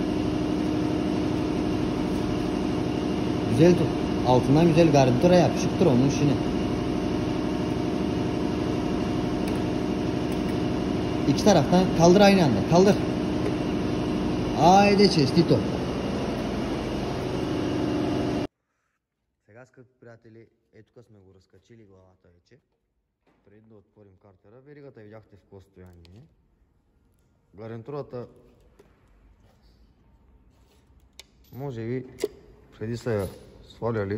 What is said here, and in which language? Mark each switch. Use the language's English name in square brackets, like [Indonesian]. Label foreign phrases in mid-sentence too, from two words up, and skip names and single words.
[Turkish] Güzel tut. Altından güzel garnitura yapışıktır onun işine. İki taraftan kaldır aynı anda. Kaldır. Haydi честито. [Bulgarian] Сега, скъпи приятели, тук сме го разкачили главата вече. Преди да отворим картера, веригата видяхте в какво състояние. Гарнитурата може би преди са я сваляли.